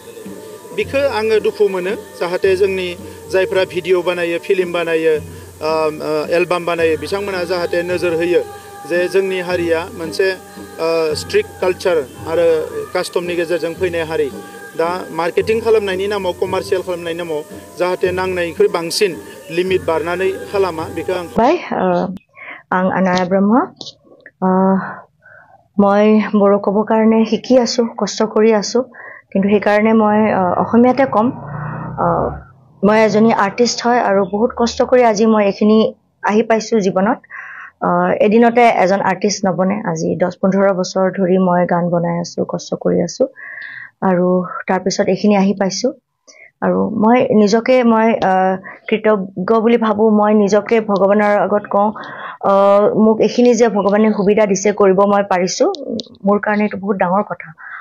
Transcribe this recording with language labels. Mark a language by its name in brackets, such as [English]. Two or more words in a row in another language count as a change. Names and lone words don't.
[Bodo] बेखौ आङो दुखु मोनो जाहाथे जोंनि जायफ्रा भिडिअ बानायो फिल्म बानायो एलबाम बानायो बिथांमोना जाहाथे नोजोर होयो जे जोंनि हारिया मोनसे [English] strict culture [Bodo] आरो कास्टमनि गेजेरजों फैनाय हारि दा मार्केटिं खालामनायनि नामाव कमार्शियेल खालामनायनि नामाव जाहाथे नांनायनिख्रुइ बांसिन लिमिट बारनानै खालामा बेखौ आं अनाया ब्रह्म [Assamese] মই বড়ো ক'ব কাৰণে শিকি আছো কষ্ট কৰি আছো কিন্তু সেই কাৰণে মই অসমীয়াতে কম মই এজনী আৰ্টিষ্ট হয় আৰু বহুত কষ্ট কৰি আজি মই এখিনি আহি পাইছো জীৱনত এদিনতে এজন আৰ্টিষ্ট নবনে আজি 10-15 বছৰ ধৰি মই গান বনাই আছো কষ্ট কৰি আছো আৰু তাৰ পিছত এখিনি আহি পাইছো আৰু মই নিজকে মই কৃতজ্ঞ বুলি ভাবো মই নিজকে ভগৱানৰ আগত কওঁ মোক এখিনি যে ভগৱানে সুবিধা দিছে কৰিব মই পাৰিছো মোৰ কাৰণে এটা বহুত ডাঙৰ কথা